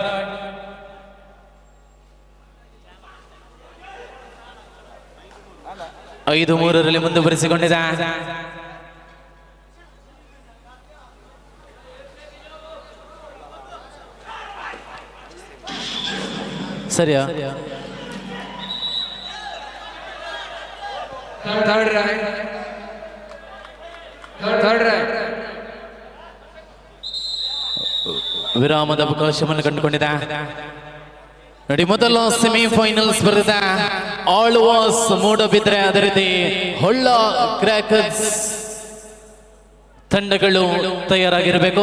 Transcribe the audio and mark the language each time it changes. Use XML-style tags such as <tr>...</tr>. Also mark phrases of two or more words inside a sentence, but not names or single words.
<kn>5-3 ಮುಂದುವರಿಸಿಕೊಂಡಿದೆ. ಸರಿಯಾ?</kn> <en>Third right. Third right.</en> <kn>ವಿರಾಮದ ಅವಕಾಶವನ್ನು ಕಂಡುಕೊಂಡಿದೆ. ನೋಡಿ, ಮೊದಲ ಸೆಮಿಫೈನಲ್ ಸ್ಪರ್ಧೆ ಆಳ್ವಾಸ್ ಮೂಡಬಿದ್ರೆ, ಅದೇ ರೀತಿ ಹೊಳ್ಳ ಕ್ರ್ಯಾಕರ್ಸ್ ತಂಡಗಳು ತಯಾರಾಗಿರಬೇಕು.</kn>